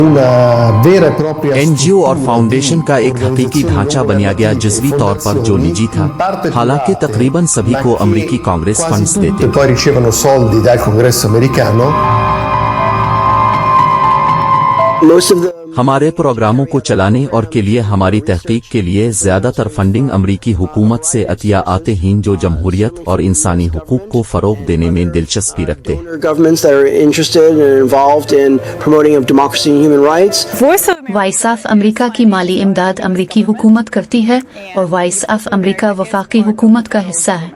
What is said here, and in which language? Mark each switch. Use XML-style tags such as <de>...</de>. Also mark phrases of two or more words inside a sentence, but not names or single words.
<ur>این جی او اور فاؤنڈیشن کا ایک حقیقی ڈھانچہ بنایا گیا جزوی طور پر جو نجی تھا، حالانکہ تقریباً سبھی کو امریکی کانگریس فنڈز دیتے</ur> <it>poi ricevono soldi dal Congresso americano.</it> <ur>ہمارے پروگراموں کو چلانے اور کے لیے ہماری تحقیق کے لیے زیادہ تر فنڈنگ امریکی حکومت سے عطیہ آتے ہیں جو جمہوریت اور انسانی حقوق کو فروغ دینے میں دلچسپی رکھتے ہیں. وائس آف امریکہ کی مالی امداد امریکی حکومت کرتی ہے اور وائس آف امریکہ وفاقی حکومت کا حصہ ہے.</ur>